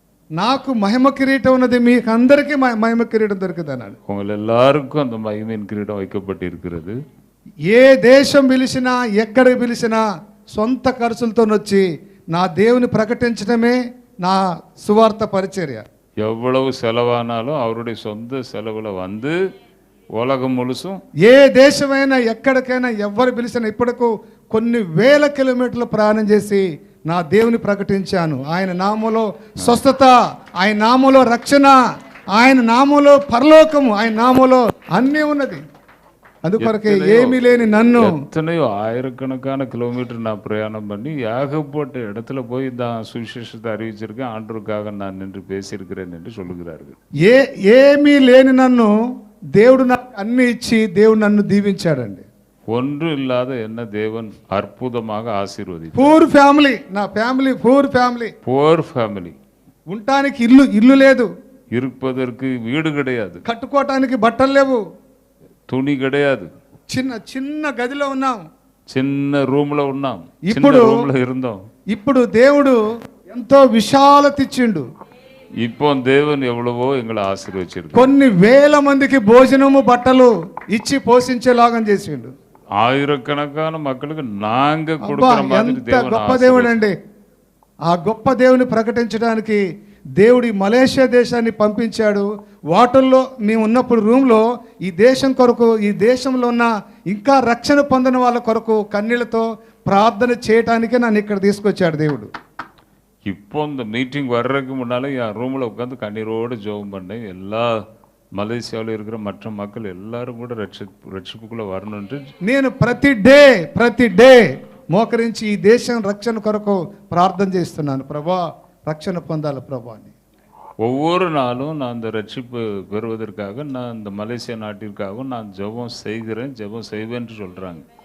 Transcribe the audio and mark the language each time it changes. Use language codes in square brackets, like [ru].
[te] నాకు మహిమ కిరీటం ఉన్నది, మీకు అందరికీ మహిమ కిరీటం దొరికింది అన్నాడు. [ta] உங்கள் எல்லாருக்கும் அந்த மகிமையின் கிரீடம் வைக்கப்பட்டிருக்கிறது. [te] ఏ దేశం పిలిచినా ఎక్కడికి పిలిచినా సొంత ఖర్చులతో వచ్చి నా దేవుని ప్రకటించడమే నా సువార్త పరిచర్య. [ta] எவ்வளவு செலவானாலும் அவருடைய சொந்த செலவுல வந்து உலகம் முழுசும், [te] ఏ దేశమైనా ఎక్కడికైనా ఎవరు పిలిచినా ఇప్పటికు కొన్ని వేల కిలోమీటర్లు ప్రయాణం చేసి నా దేవుని ప్రకటించాను. ఆయన నామంలో స్వస్థత, ఆయన నామంలో రక్షణ, ఆయన నామంలో పరలోకము, ఆయన నామంలో అన్నీ ఉన్నది. అందుకొరకే ఏమీ లేని నన్ను [ta] எத்தனையோ ஆயிரக்கணக்கான கிலோமீட்டர் நான் பிரயாணம் பண்ணி ஏகப்பட்ட இடத்துல போய் தான் சுவிசேஷத்தை அறிவிச்சிருக்கேன், ஆண்டவருக்காக நான் நின்று பேசியிருக்கிறேன் என்று சொல்லுகிறார்கள். [te] ఏమీ లేని నన్ను దేవుడు నాకు అన్ని ఇచ్చి దేవుడు నన్ను దీవించాడండి. [ta] ஒன்று இல்லாத என்ன தேவன் அற்புதமாக ஆசீர்வதித்தார். [te] పూర్ ఫ్యామిలీ, నా family poor family. [ta] Poor family. [te] ఉండటానికి ఇల్లు లేదు, [ta] இருப்பதற்கு வீடு கிடையாது, [te] కట్టుకోవటానికి బట్టలు లేవు, [ta] துணி கிடையாது, [te] చిన్న గదిలో ఉన్నాం, [ta] சின்ன [te] రూమ్లో ఉన్నాం, ఇప్పుడు [ta] రూమ్లో இருந்தோம். [te] ఇప్పుడు దేవుడు ఎంతో విశాలత ఇచ్చిండు. [ta] இப்போ தேவன் எவ்வளவோ எங்களை ஆசீர்வதிச்சிருக்கு. [te] కొన్ని వేల మందికి భోజనము బట్టలు ఇచ్చి పోషించేలాగా చేసిండు. [ta] ஆயிரக்கணக்கான மக்களுக்கு நாங்க [te] అబ్బా, [ta] கொடுக்கிற மாதிரி [te] ఎంత [ta] தேவன் [te] గొప్ప దేవుడు అండి. ఆ గొప్ప దేవుని ప్రకటించడానికి దేవుడి మలేషియా దేశాన్ని పంపించాడు. వాటర్లో మేము ఉన్నప్పుడు రూమ్లో ఈ దేశం కొరకు, ఈ దేశంలో ఉన్న ఇంకా రక్షణ పొందిన వాళ్ళ కొరకు కన్నీళ్లతో ప్రార్థన చేయటానికే నన్ను ఇక్కడ తీసుకొచ్చాడు దేవుడు. [ta] இப்போ இந்த மீட்டிங் வர்றதுக்கு முன்னாலே என் ரூமில் உட்காந்து கண்ணீரோடு ஜெபம் பண்ணேன். எல்லா மலேசியாவில் இருக்கிற மற்ற மக்கள் எல்லாரும் கூட ரட்சிப்புக்குள்ளே வரணுன்ட்டு [te] నేను ప్రతి డే మోకరించి ఈ దేశం రక్షణ కొరకు ప్రార్థన చేస్తున్నాను. ప్రభా, రక్షణ పొందాలి ప్రభా అని. [ta] ஒவ்வொரு நாளும் நான் அந்த ரட்சிப்பு பெறுவதற்காக நான் இந்த மலேசியா நாட்டிற்காகவும் நான் ஜெபம் செய்கிறேன், ஜெபம் செய்வேன்னு சொல்கிறாங்க.